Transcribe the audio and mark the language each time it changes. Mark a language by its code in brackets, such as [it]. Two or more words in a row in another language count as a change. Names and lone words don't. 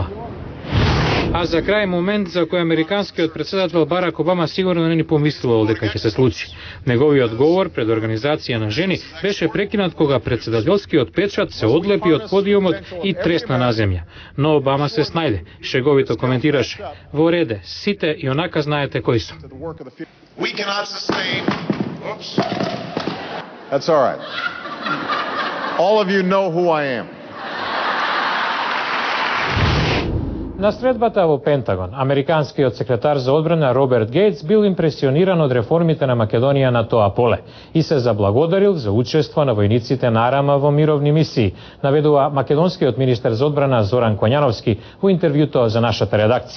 [mk] А за крај момент за кој американскиот председател Барак Обама сигурно не ни помислувал дека ќе се случи. Неговиот говор пред организација на жени беше прекинат кога председателскиот печат се одлепи од подиумот и тресна на земја. Но Обама се снајде, шеговито коментираше: во реде, сите и онака знаете кои су. [en] That's all right. All of you know who I am. [mk] На средбата во Пентагон, американскиот секретар за одбрана Роберт Гейтс бил импресиониран од реформите на Македонија на тоа поле и се заблагодарил за учество на војниците на Арама во мировни мисии, наведува македонскиот министер за одбрана Зоран Коњановски во интервјуто за нашата редакција.